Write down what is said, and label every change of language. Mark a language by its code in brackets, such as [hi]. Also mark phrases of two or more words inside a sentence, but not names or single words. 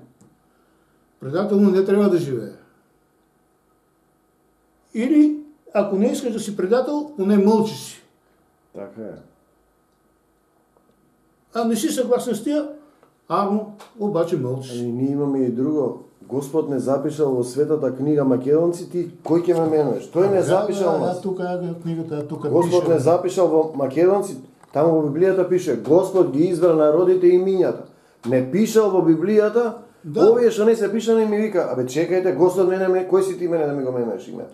[bg] Предателно не трябва да живее. Или, ако не искаш да си предател, поне мълчи си. Така е. А не си съгласен с тия, обаче мълчи. Ние имаме и друго. [mk] Господ не запишал во светата книга Македонци, ти кој ќе ме менуваш? Тој не запишал нас. [bg] Тук е книгата, тук [mk] Господ не запишал во Македонци, таму во Библијата пише Господ ги избра народите и имињата. Не пишал во Библијата, овие што не се пишани ми вика, абе чекајте, Господ мене, кој си ти мене да ми го менеш името?